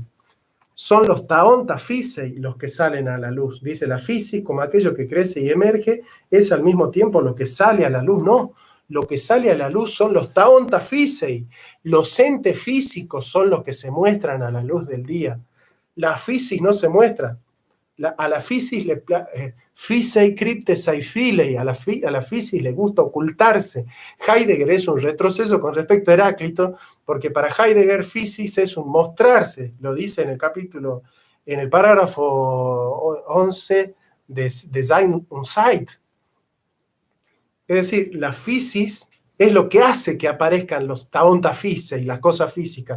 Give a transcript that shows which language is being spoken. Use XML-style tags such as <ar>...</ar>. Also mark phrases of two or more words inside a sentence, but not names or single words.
<es>Son los</es> <el>τὰ ὄντα φύσει</el> <es>los que salen a la luz. Dice la physis, como aquello que crece y emerge, es al mismo tiempo lo que sale a la luz. No, lo que sale a la luz son los</es> <el>τὰ ὄντα φύσει.</el> <es>Los entes físicos son los que se muestran a la luz del día. La physis no se muestra. A la</es> <el>φύσις φύσει κρύπτεσθαι φιλεῖ,</el> <es>a la physis le gusta ocultarse. Heidegger es un retroceso con respecto a Heráclito, porque para Heidegger physis es un mostrarse, lo dice en el capítulo, en el parágrafo 11 de Sein und Zeit. Es decir, la physis es lo que hace que aparezcan los</es> <el>τὰ ὄντα φύσει,</el> <es>las cosas físicas.</es>